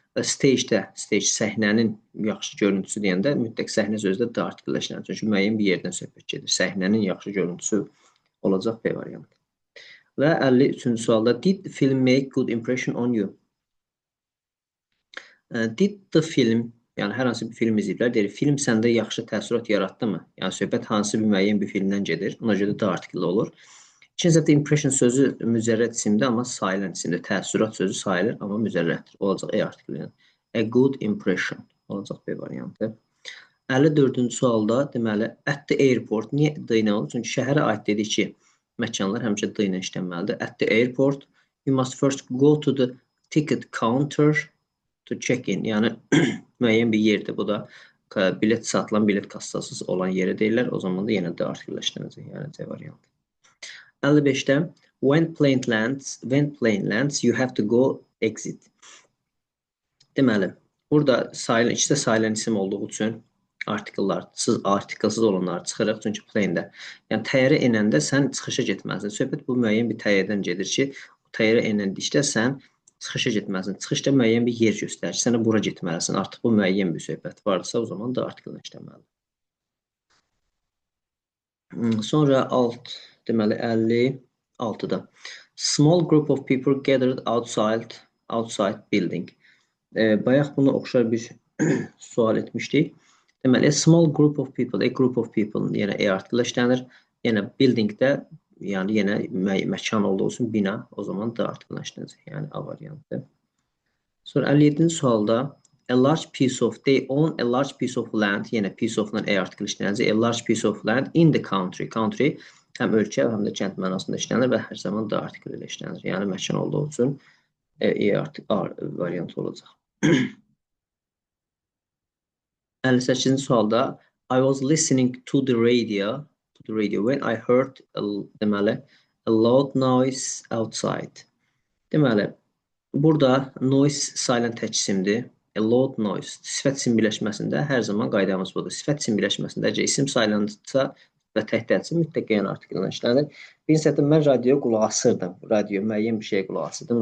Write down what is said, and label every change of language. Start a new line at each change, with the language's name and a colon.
Azerbaijani: Stage səhnənin yaxşı görüntüsü deyəndə mütləq səhnə sözü də d artiklı işlənir. Çünki müəyyən bir yerdən söhbət gedir. Səhnənin yaxşı görüntüsü olacaq B variantı. Və 53-cü sualda
English: did the film make good impression on you? Did the film,
Azerbaijani: yəni hər hansı bir film izləyiblər, deyir, film səndə yaxşı təəssürat yaratdı mı? Yəni söhbət hansı bir müəyyən bir filmdən gedir. Ona görə də artikli olur. İkinci səbəbdə impression sözü mücərrəd isimdir, amma sayılan isimdir. Təəssürat sözü sayılır, amma mücərrəddir. Olacaq E artikli. A good impression olacaq B variantı. 54-cü sualda deməli at the airport niyə D ilə olur? Çünki şəhərə aid dedik ki, məkanlar həmişə D ilə işlənməlidir.
English: At the airport you must first go to the ticket counter to check in.
Azerbaijani: Yəni müəyyən bir yerdir. Bu da bilet satılan, bilet kassasız olan yerə deyirlər. O zaman da yenə D artikli işlənəcək. Yəni C variantı. 55-də
English: when plane lands you have to go exit.
Azerbaijani: Deməli, burada ikisi də sayılan isim olduğu üçün artiklsız olanları çıxırıq. Çünki plane-də. Yəni təyyarə enəndə sən çıxışa getməlisən. Söhbət bu müəyyən bir təyyarədən gedir ki, təyyarə enəndikdə sən çıxışa getməlisən. Çıxışda müəyyən bir yer göstərir. Sənə bura getməlisən. Artıq bu müəyyən bir söhbət varsa, o zaman da artiklini işləməlidir. Sonra deməli 56-da
English: small group of people gathered outside building.
Azerbaijani: Bayaq buna oxşar bir sual etmişdik. Deməli
English: small group of people,
Azerbaijani: a group of people yenə E artikli işlənir. Yenə buildingdə, yəni yenə məkan olduğu üçün bina, o zaman D artikli işlənəcək. Yəni A variantı. Sonra 57-ci sualda
English: a large piece of, they own a large piece of land,
Azerbaijani: yenə piece of-dan E artikli işlənəcək.
English: A large piece of land in the country.
Azerbaijani: Country həm ölkə, həm də kənd mənasında işlənir və hər zaman D artikli ilə işlənir. Yəni məkan olduğu üçün E artikli variantı olacaq. 58-ci sualda
English: I was listening to the radio when I heard
Azerbaijani: deməli
English: a loud noise outside.
Azerbaijani: Deməli, burada noise sayılan tək isimdir.
English: A loud noise.
Azerbaijani: Sifət isim birləşməsində hər zaman qaydamız budur. Sifət isim birləşməsində əgər isim sayılanırsa və təhdidsə mütləq yəni artiklinə işlənir. Birinci səbəbdə mən radioya qulaq asırdım. Radio müəyyən bir şeyə qulaq asırdım.